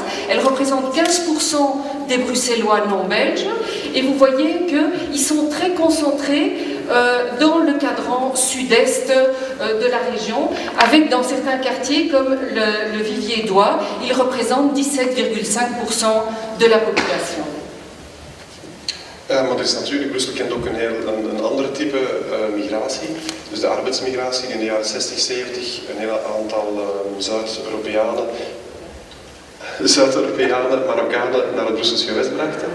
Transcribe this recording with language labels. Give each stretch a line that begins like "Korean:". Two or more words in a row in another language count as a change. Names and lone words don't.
French: Elle représente 15% des Bruxellois non belges, et vous voyez qu'ils sont très concentrés dans le cadran sud-est de la région, avec dans certains quartiers comme le Vivier d'Oie, ils représentent 17,5% de la population.
Dutch: Maar er is natuurlijk, Brussel kent ook een ander type migratie, dus de arbeidsmigratie die in de jaren 60, 70 een heel aantal Zuid-Europeanen, Marokkanen naar het Brusselse gewest brachten.